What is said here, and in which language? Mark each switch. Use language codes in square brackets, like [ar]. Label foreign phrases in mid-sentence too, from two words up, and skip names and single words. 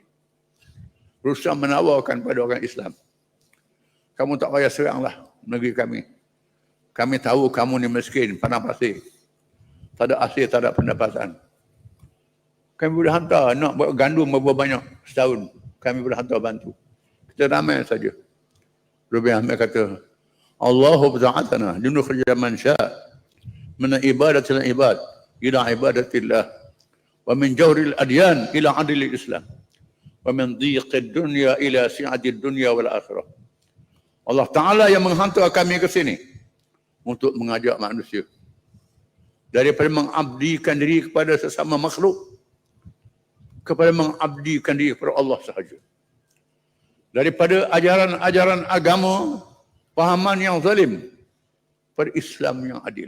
[ms] Rustam menawarkan pada orang Islam, kamu tak payah seranglah negeri kami. Kami tahu kamu ni miskin, padang pasir, tak ada hasil, tak ada pendapatan. Kami boleh hantar, nak buat gandum berapa banyak setahun, kami boleh hantar bantu. Kita ramai saja. Rubai Ahmad kata, [ar] الله ابتعثنا لنخرج من شاء من عبادة العباد إلى عبادة الله ومن جور الأديان إلى عدل الإسلام ومن ضيق الدنيا إلى سعة الدنيا والآخرة. الله تعالى [ms] yang menghantar kami ke sini untuk mengajak manusia daripada mengabdikan diri kepada sesama makhluk kepada mengabdikan diri kepada Allah sahaja. Daripada ajaran-ajaran agama, fahaman yang zalim, pada Islam yang adil.